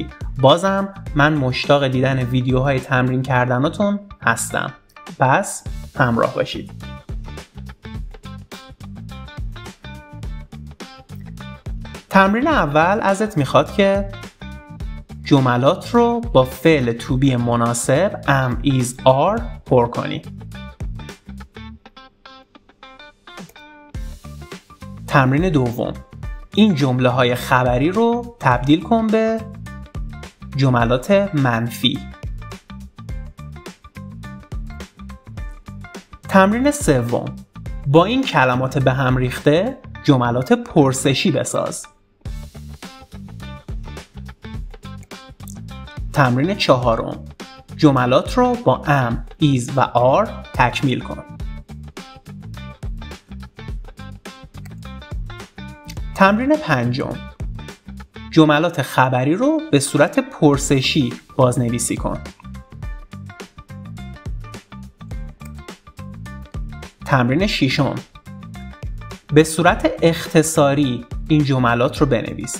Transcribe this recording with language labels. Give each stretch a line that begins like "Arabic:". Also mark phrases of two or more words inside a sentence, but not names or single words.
Persian: بازم من مشتاق دیدن ویدیوهای تمرین کردناتون هستم. پس همراه باشید. تمرین اول ازت میخواد که جملات رو با فعل
English: to be
Persian: مناسب
English: am, is, are
Persian: پر کنی. تمرین دوم، این جمله های خبری رو تبدیل کن به جملات منفی. تمرین سوم، با این کلمات به هم ریخته جملات پرسشی بساز. تمرین چهارم، جملات رو با
English: am, is
Persian: و are تکمیل کن. تمرین پنجم، جملات خبری رو به صورت پرسشی بازنویسی کن. تمرین ششم، به صورت اختصاری این جملات رو بنویس.